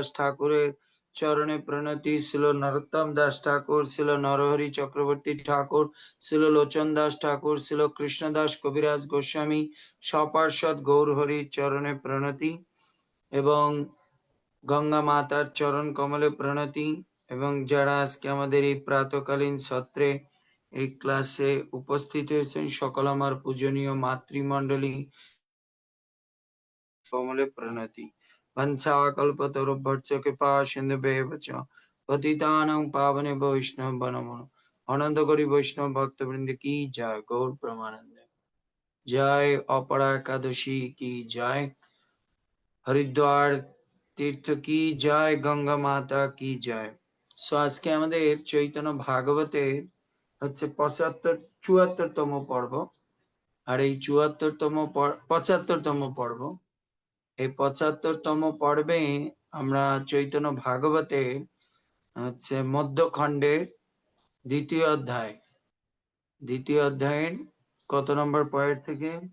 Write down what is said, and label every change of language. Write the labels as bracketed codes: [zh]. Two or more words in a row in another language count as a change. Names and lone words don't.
[bn] ঠাকুরের চরণে প্রণতি, শ্রীল নরোত্তম দাস ঠাকুর, শ্রীল নরহরি চক্রবর্তী ঠাকুর, শ্রীল লোচন দাস ঠাকুর, শ্রীল কৃষ্ণদাস কবিরাজ গোস্বামী সপার্ষদ গৌরহরির চরণে প্রণতি এবং গঙ্গা মাতার চরণ কমলে প্রণতি এবং যারা আজকে আমাদের এই প্রাতকালীন সত্রে এই ক্লাসে উপস্থিত হয়েছেন সকল আমার পূজনীয় মাতৃমণ্ডলী কমলে প্রণতি। [sa] वंशाकल्पतरुभ्यश्च कृपा सिन्धुभ्येव च पतितानां पावनेभ्यो वैष्णवेभ्यो नमो नमः। [hi] अनंत गौरी वैष्णव भक्तवृंद की जय, गौर प्रेमानंद जय, अपरा एकादशी की जय, हरिद्वार तीर्थ की जय, गंगा माता की जय। [bn] सो আজকে আমাদের চৈতন্য ভাগবতের হচ্ছে 74তম পর্ব, আর এই 75তম পর্ব, এই 75তম পর্বে আমরা চৈতন্য ভাগবতে হচ্ছে মধ্যখণ্ডের দ্বিতীয় অধ্যায়ের কত নম্বর পয়েন্ট থেকে?